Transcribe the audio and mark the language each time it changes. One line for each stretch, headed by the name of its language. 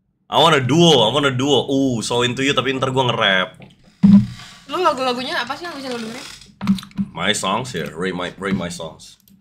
English: I want a duo. So into you
Indonesian: tapi ntar gue nge-rap. lagu-lagunya apa sih yang bisa lo dengerin?
English: My songs ya, rate my songs.